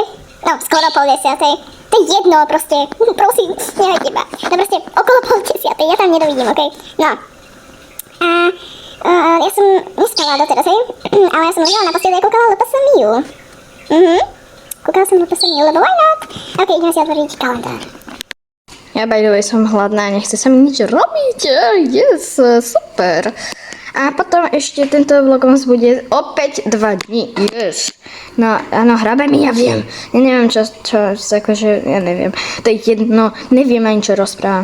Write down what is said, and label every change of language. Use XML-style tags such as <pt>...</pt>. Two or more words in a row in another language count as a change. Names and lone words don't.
<sk>No, skoro pol 10:00. To je jedno, proste, prosím, nehaj teba. No proste, okolo pol 10:00, ja tam nedovidím, okej? No. Ja som nespala doteraz, hej? Ale ja som ležala na posteli a kúkala LPSMiu. Kúkala som LPSMiu, lebo</sk> <en>why not?</en> <sk>Ok, ideme si otvoriť kalendár. Ja</sk> <en>by the way</en> <sk>som hladná, nechce sa mi nič robiť.</sk> <en>Yes, super.</en> <sk>A potom ešte tento vlogmas bude opäť 2 dní. Yes. No, áno, hrabe mi, ja viem. Ja neviem, čo, akože, ja neviem. To je jedno, neviem ani čo rozprávam.</sk>